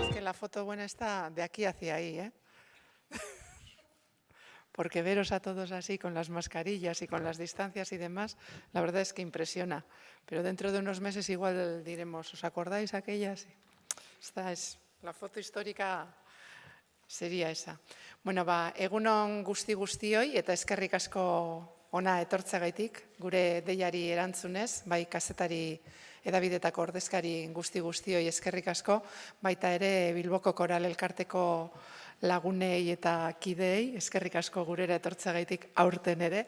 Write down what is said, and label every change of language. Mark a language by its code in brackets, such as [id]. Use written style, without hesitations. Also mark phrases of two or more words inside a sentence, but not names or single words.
[es] la foto buena está de aquí hacia ahí, ¿eh? Porque veros a todos así con las mascarillas y con las distancias y demás, la verdad es que impresiona. Pero dentro de unos meses igual diremos, ¿os acordáis aquellas? Esta es la foto histórica, sería esa. [eu] Bueno, egunon guztioi eta eskerrik asko ona etortzagaitik, gure deiari erantzunez, bai kazetari edabidetako ordezkari guztioi eskerrik asko, baita ere Bilboko Koral Elkarteko lagunei eta kideei, eskerrik asko gurera etortzagaitik aurten ere.